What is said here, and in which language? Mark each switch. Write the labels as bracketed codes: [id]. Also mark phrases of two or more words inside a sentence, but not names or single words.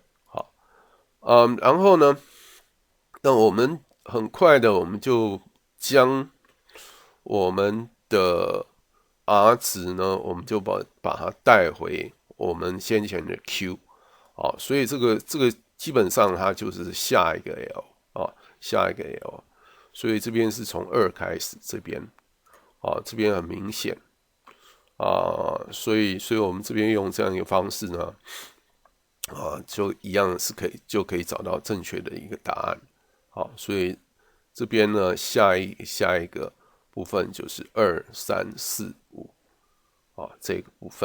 [zh] 好，然後呢，那我們很快的我們就將我們的 R 值呢，我們就把它帶回我們先前的 Q， 所以這個基本上它就是下一個 L 下一個 L， 所以這邊是從2開始，這邊很明顯所以我們這邊用這樣一個方式呢，就一樣是就可以找到正確的一個答案。好，所以這邊呢下一個部分就是2、3、4、5這個部分。